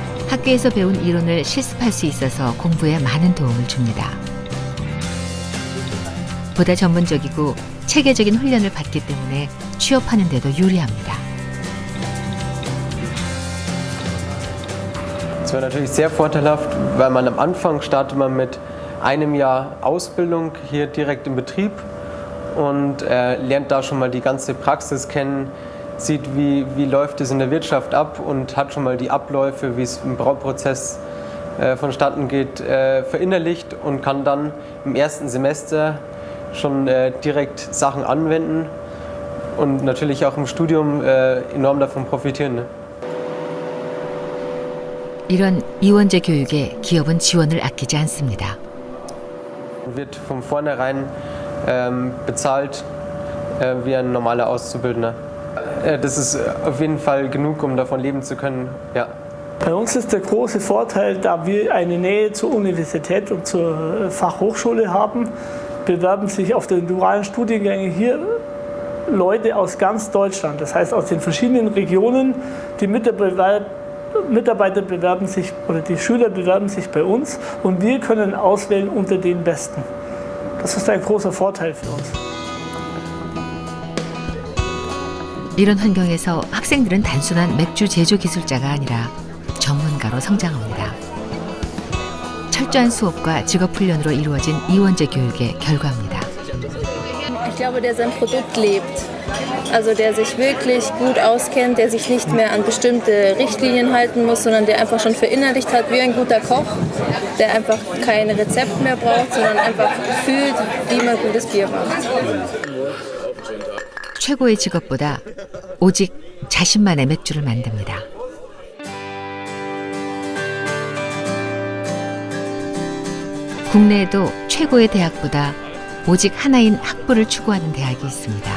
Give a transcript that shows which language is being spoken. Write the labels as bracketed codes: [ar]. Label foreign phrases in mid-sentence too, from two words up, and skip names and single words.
[ko] 학교에서 배운 이론을 실습할 수 있어서 공부에 많은 도움을 줍니다. 보다 전문적이고 체계적인 훈련을 받기 때문에 취업하는 데도 유리합니다. [de] Es wäre natürlich sehr vorteilhaft, weil man am Anfang startet man mit einem Jahr Ausbildung hier direkt im Betrieb und lernt da schon mal die ganze Praxis kennen, sieht, wie läuft es in der Wirtschaft ab und hat schon mal die Abläufe, wie es im Brauprozess vonstatten geht, verinnerlicht und kann dann im ersten Semester schon direkt Sachen anwenden und natürlich auch im Studium enorm davon profitieren. Ne? [ko] 이런 이원제 교육에 기업은 지원을 아끼지 않습니다. [de] Wird von vornherein bezahlt wie ein normaler Auszubildender. Das ist auf jeden Fall genug, um davon leben zu können. Ja. Bei uns ist der große Vorteil, da wir eine Nähe zur Universität und zur Fachhochschule haben, bewerben sich auf den dualen Studiengängen hier Leute aus ganz Deutschland. Das heißt aus den verschiedenen Regionen. Die Mitarbeiter bewerben sich oder die Schüler bewerben sich bei uns und wir können auswählen unter den Besten. Das ist ein großer Vorteil für uns. [ko] 이런 환경에서 학생들은 단순한 맥주 제조 기술자가 아니라 전문가로 성장합니다. 철저한 수업과 직업 훈련으로 이루어진 이원제 교육의 결과입니다. [de] Ich glaube, der sein Produkt lebt. Also der sich wirklich gut auskennt, der sich nicht mehr an bestimmte Richtlinien halten muss, sondern der einfach schon verinnerlicht hat wie ein guter Koch, der einfach kein Rezept mehr braucht, sondern einfach fühlt, wie man gutes Bier macht. [ko] 최고의 직업보다 오직 자신만의 맥주를 만듭니다. 국내에도 최고의 대학보다 오직 하나인 학부를 추구하는 대학이 있습니다.